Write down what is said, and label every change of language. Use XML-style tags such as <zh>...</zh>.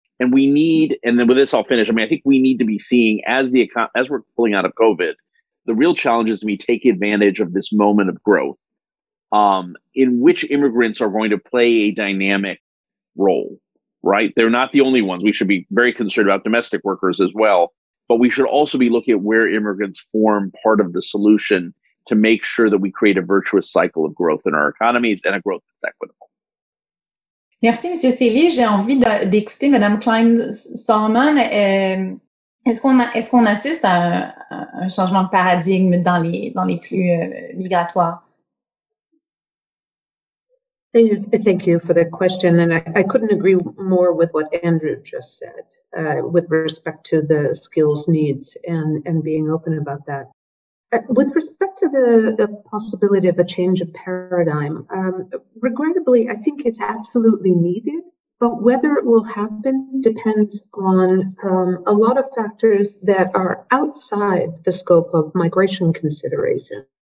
<en>And we need, and then with this I'll finish. I think we need to be seeing as we're pulling out of COVID, the real challenge is to take advantage of this moment of growth, in which immigrants are going to play a dynamic role, right? They're not the only ones. We should be very concerned about domestic workers as well, but we should also be looking at where immigrants form part of the solution to make sure that we create a virtuous cycle of growth in our economies and a growth that's equitable.</en> <fr>Merci, M. Célie. J'ai envie d'écouter Mme Klein-Salmon. Est-ce qu'on assiste à un changement de paradigme dans les flux migratoires?</fr> <en>Thank you for the question. And I couldn't agree more with what Andrew just said with respect to the skills needs and being open about that. With respect to the possibility of a change of paradigm, regrettably, I think it's absolutely needed, but whether it will happen depends on a lot of factors that are outside the scope of migration consideration.</en>